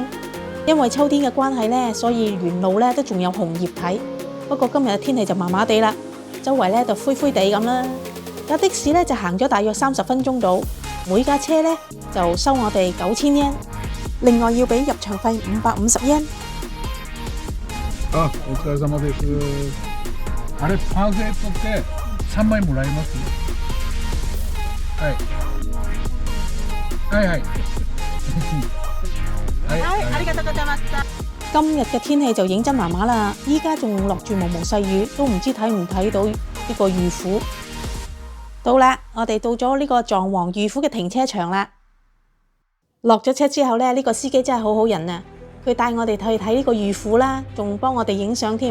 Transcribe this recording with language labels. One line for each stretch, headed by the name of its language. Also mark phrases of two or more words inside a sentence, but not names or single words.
Cantonese: 因為秋天嘅關係呢，所以沿路呢都仲有紅葉睇。不過今日嘅天氣就麻麻地啦，周圍呢就灰灰地咁啦。架的士呢就行咗大約30分鐘到，每架車呢就收我哋9000yen，另外要俾入場費 550yen。
Japanese: お疲れ様です。あれパンフレットって3枚もらえます？はいはいはいありがとうございました。
Cantonese: 今日嘅天氣就認真麻麻啦，依家仲落住毛毛細雨，都唔知睇唔睇到呢個預府。到啦，我哋到咗呢個藏王預府嘅停車場啦。落咗車之後呢，呢個司機真係好好人啊！佢帶我哋去睇呢個預府啦，仲幫我哋影相添。